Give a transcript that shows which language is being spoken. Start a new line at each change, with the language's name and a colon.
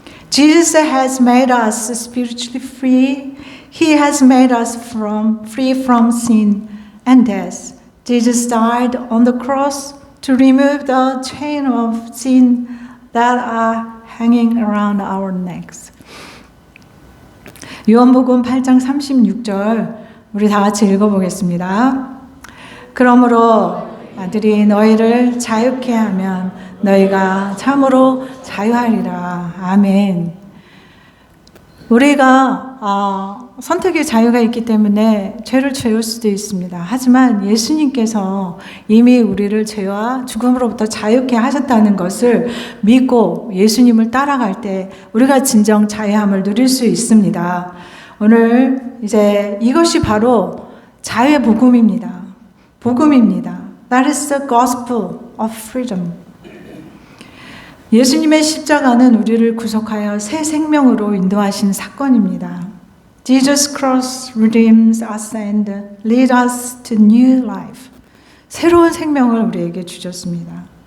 English: Jesus has made us spiritually free. He has made us free from sin and death. Jesus died on the cross to remove the chain of sin that are hanging around our necks.
Korean: 요한복음 8장 36절 우리 다 같이 읽어보겠습니다. 그러므로 아들이 너희를 자유케 하면 너희가 참으로 자유하리라. 아멘. 우리가 선택의 자유가 있기 때문에 죄를 지을 수도 있습니다. 하지만 예수님께서 이미 우리를 죄와 죽음으로부터 자유케 하셨다는 것을 믿고 예수님을 따라갈 때 우리가 진정 자유함을 누릴 수 있습니다. 오늘 이제 이것이 바로 자유의 복음입니다. 복음입니다.
English: That is the gospel of freedom.
Korean: 예수님의 십자가는 우리를 구속하여 새 생명으로 인도하신 사건입니다.
English: Jesus Christ redeems us and leads us to new life.
Korean: 새로운 생명을 우리에게 주셨습니다.